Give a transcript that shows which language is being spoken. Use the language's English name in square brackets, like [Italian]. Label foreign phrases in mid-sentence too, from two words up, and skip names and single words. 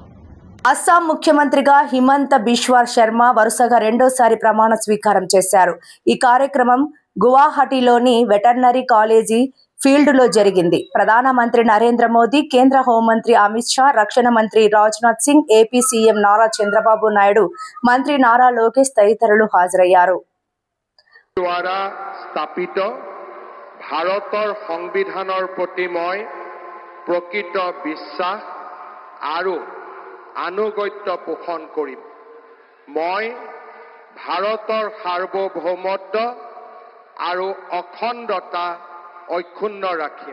[Telugu] అస్సాం ముఖ్యమంత్రిగా హిమంత బిశ్వా శర్మ వరుసగా రెండోసారి ప్రమాణ స్వీకారం చేశారు. ఈ కార్యక్రమం గువాహటిలోని వెటర్నరీ కాలేజీ ఫీల్డ్లో జరిగింది. ప్రధానమంత్రి నరేంద్ర మోదీ, కేంద్ర హోంమంత్రి అమిత్ షా, రక్షణ మంత్రి రాజ్నాథ్ సింగ్, ఏపీ సీఎం నారా చంద్రబాబు నాయుడు, మంత్రి నారా లోకేష్ తదితరులు హాజరయ్యారు. [Assamese] দ্বাৰা স্থাপিত ভাৰতৰ সংবিধানৰ প্ৰতি মই প্ৰকৃত বিশ্বাস আৰু আনুগত্য পোষণ কৰিম। মই ভাৰতৰ সাৰ্বভৌমত্ব আৰু অখণ্ডতা অক্ষুণ্ণ ৰাখিম।